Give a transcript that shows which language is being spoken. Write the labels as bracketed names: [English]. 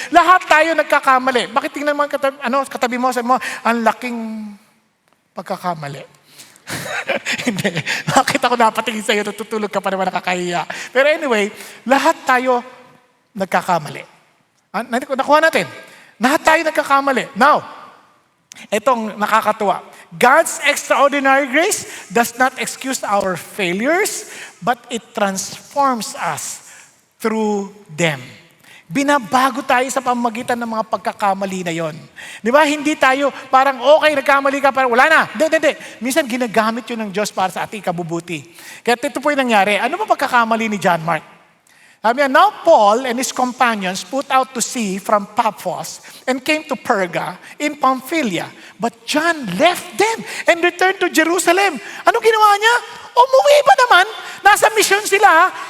[Filipino] Lahat tayo nagkakamali. Bakit tingnan mo katabi mo, sabi mo, ang laking pagkakamali. Hindi. Bakit ako napatingin sa'yo, tutulog ka pa naman nakakahiya. Pero anyway, lahat tayo nagkakamali. Nakuha natin. Lahat tayo nagkakamali. Now, itong nakakatuwa. [English] God's extraordinary grace does not excuse our failures, but it transforms us through them. [Filipino] Binabago tayo sa pamamagitan ng mga pagkakamali na yon. Di ba? Hindi tayo parang okay, nagkamali ka, parang wala na. Hindi. Minsan ginagamit yun ng Diyos para sa ating kabubuti. Kaya ito po yung nangyari. Ano ba pagkakamali ni John Mark? Sabi niya, [English] now Paul and his companions put out to sea from Paphos and came to Perga in Pamphylia. But John left them and returned to Jerusalem. [Filipino] Ano ginawa niya? Umuwi pa naman. Nasa mission sila.